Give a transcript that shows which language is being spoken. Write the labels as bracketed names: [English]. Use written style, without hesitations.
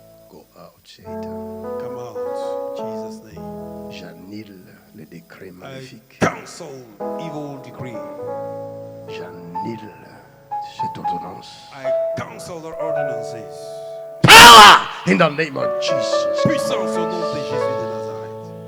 [English] Go out, Satan. Come out. Jesus' name. [French] J'annule le décret [English] I [French] maléfique. [English] cancel evil decree. [French] J'annule cette ordonnance. [English] I cancel the ordinances. Power in the name of Jesus. [French] Puissance au nom de Jésus de Nazareth.